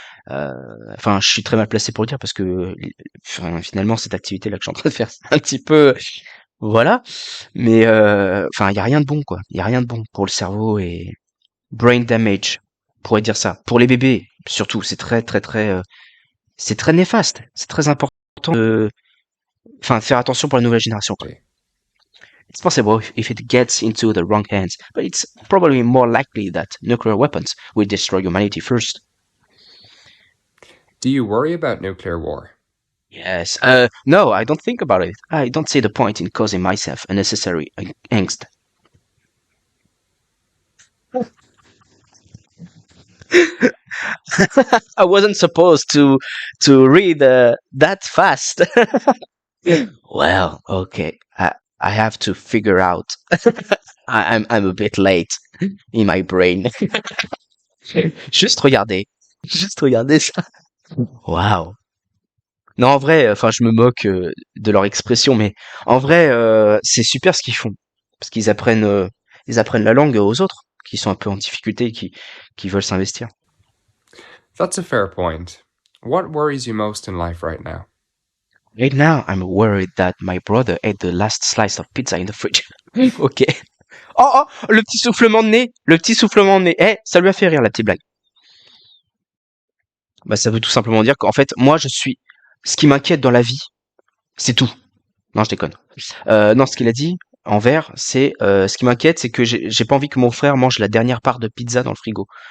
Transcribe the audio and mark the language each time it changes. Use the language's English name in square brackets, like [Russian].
[French] Enfin, je suis très mal placé pour le dire parce que enfin, finalement, cette activité-là que je suis en train de faire, c'est un petit peu, voilà. Mais enfin, il y a rien de bon, quoi. Il y a rien de bon pour le cerveau et [English] brain damage, [French] on pourrait dire ça. Pour les bébés, surtout, c'est c'est très néfaste. C'est très important de, enfin, faire attention pour la nouvelle génération, quoi. [English] It's possible if it gets into the wrong hands, but it's probably more likely that nuclear weapons will destroy humanity first. Do you worry about nuclear war? Yes. No, I don't think about it. I don't see the point in causing myself unnecessary angst. I wasn't supposed to read that fast. Well, okay. I have to figure out. I'm a bit late in my brain. [French] Juste regardez ça. Waouh. Non, en vrai, enfin, je me moque de leur expression, mais en vrai, c'est super ce qu'ils font, parce qu'ils apprennent la langue aux autres, qui sont un peu en difficulté, qui veulent s'investir. [English] That's a fair point. What worries you most in life right now? Right now, I'm worried that my brother ate the last slice of pizza in the fridge. Ok. [French] Oh, le petit soufflement de nez. Ça lui a fait rire la petite blague. Bah, ça veut tout simplement dire qu'en fait, moi, ce qui m'inquiète dans la vie, c'est tout. Non, je déconne. Non, ce qu'il a dit en vert, c'est ce qui m'inquiète, c'est que j'ai pas envie que mon frère mange la dernière part de pizza dans le frigo.